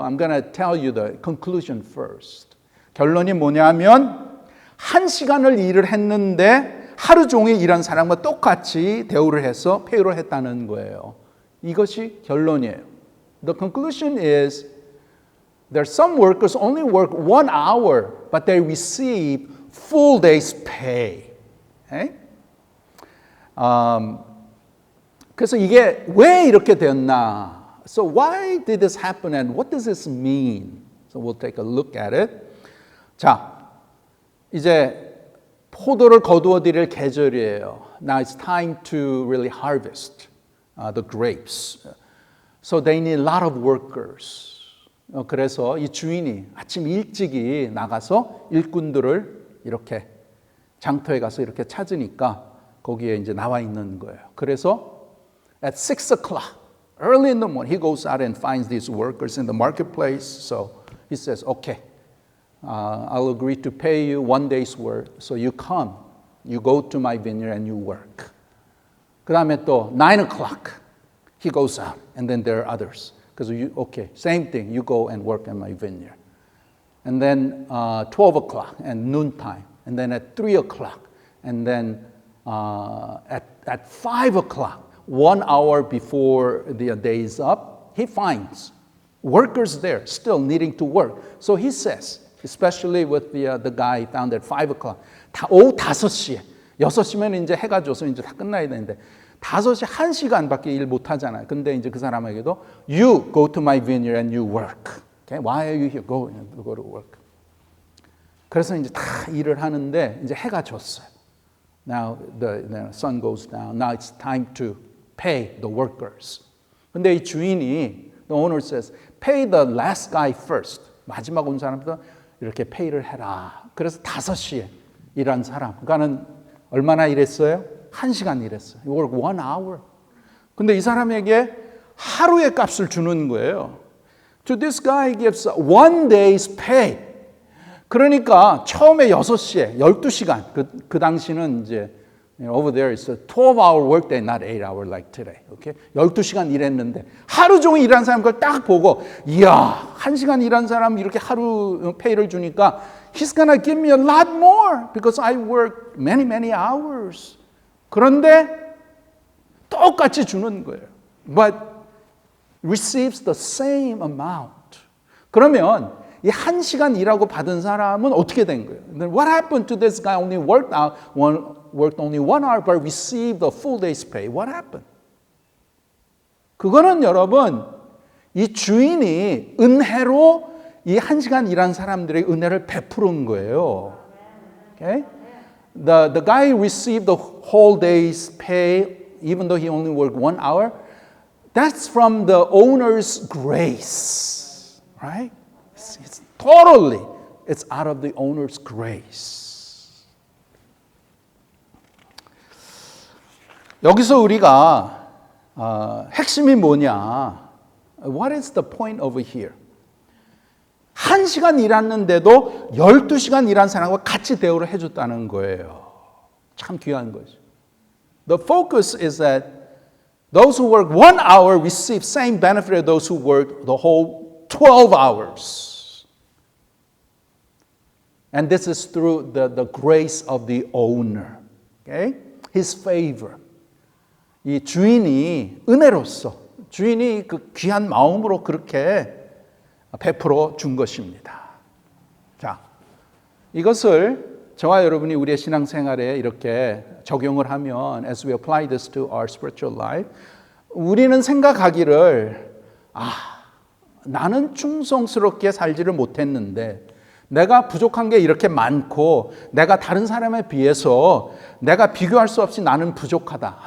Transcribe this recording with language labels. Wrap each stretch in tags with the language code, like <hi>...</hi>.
<en>I'm going to tell you the conclusion first.</en> <ko>결론이 뭐냐면 1시간을 일을 했는데 하루 종일 일한 사람과 똑같이 대우를 해서 페이를 했다는 거예요. 이것이 결론이에요.</ko> <en>The conclusion is there some workers only work 1 hour, but they receive full day's pay. Okay?</en> <ko>그래서 이게 왜 이렇게 되었나?</ko> <en>So why did this happen and what does this mean? So we'll take a look at it.</en> <ko>자, 이제 포도를 거두어 드릴 계절이에요.</ko> <en>Now it's time to really harvest the grapes. So they need a lot of workers.</en> <ko>그래서 이 주인이 아침 일찍이 나가서 일꾼들을 이렇게 장터에 가서 이렇게 찾으니까 거기에 이제 나와 있는 거예요. 그래서</ko> <en>at 6 o'clock, early in the morning, he goes out and finds these workers in the marketplace. So he says, okay, I'll agree to pay you 1 day's work. So you come, you go to my vineyard and you work.</en> <ko>그 다음에 또</ko> <en>9 o'clock, he goes out and then there are others. Because okay, same thing, you go and work in my vineyard. And then 12 o'clock and noontime. And then at 3 o'clock. And then at 5 o'clock, 1 hour before the day is up, he finds workers there still needing to work. So he says, especially with the guy found at 5 o'clock,</en> <ko>오후 5시에, 6시면 이제 해가 져서 이제 다 끝나야 되는데 5시 1시간밖에 일 못 하잖아요. 근데 이제 그 사람에게도</ko> <en>you go to my vineyard and you work. Okay? Why are you here? Go to work.</en> <ko>그래서 이제 다 일을 하는데 이제 해가 졌어요.</ko> <en>Now the sun goes down. Now it's time to pay the workers.</en> <ko>근데 이 주인이</ko> <en>the owner says, pay the last guy first.</en> <ko>마지막 온 사람부터 이렇게 페이를 해라. 그래서 5시에 일한 사람. 그러니까는 얼마나 일했어요? 1시간 일했어요.</ko> <en>You work 1 hour.</en> <ko>근데 이 사람에게 하루의 값을 주는 거예요.</ko> <en>To this guy gives 1 day's pay.</en> <ko>그러니까 처음에 6시에 12시간. 그 당시는 이제</ko> <en>over there it's a 12-hour workday, not 8-hour like today. Okay?</en> <ko>12시간 일했는데 하루 종일 일한 사람 그걸 딱 보고 이야, 1시간 일한 사람 이렇게 하루 페이를 주니까</ko> <en>he's gonna give me a lot more because I worked many hours.</en> <ko>그런데 똑같이 주는 거예요.</ko> <en>But receives the same amount.</en> <ko>그러면 이 1시간 일하고 받은 사람은 어떻게 된 거예요?</ko> <en>Then what happened to this guy only worked only 1 hour but received a full day's pay? What happened?</en> <ko>그거는 여러분 이 주인이 은혜로 이 1시간 일한 사람들에게 은혜를 베푸는 거예요.</ko> <en>Okay? The guy received the whole day's pay even though he only worked 1 hour. That's from the owner's grace. Right? It's totally, it's out of the owner's grace.</en> <ko>여기서 우리가 핵심이 뭐냐?</ko> <en>What is the point over here?</en> <ko>1시간 일했는데도 12시간 일한 사람과 같이 대우를 해줬다는 거예요. 참 귀한 거죠.</ko> <en>The focus is that those who work 1 hour receive same benefit as those who work the whole 12 hours. And this is through the grace of the owner. Okay? His favor.</en> <ko>이 주인이 은혜로서 주인이 그 귀한 마음으로 그렇게 베풀어 준 것입니다. 자, 이것을 저와 여러분이 우리의 신앙생활에 이렇게 적용을 하면</ko> <en>as we apply this to our spiritual life,</en> <ko>우리는 생각하기를 나는 충성스럽게 살지를 못했는데 내가 부족한 게 이렇게 많고 내가 다른 사람에 비해서 내가 비교할 수 없이 나는 부족하다.</ko>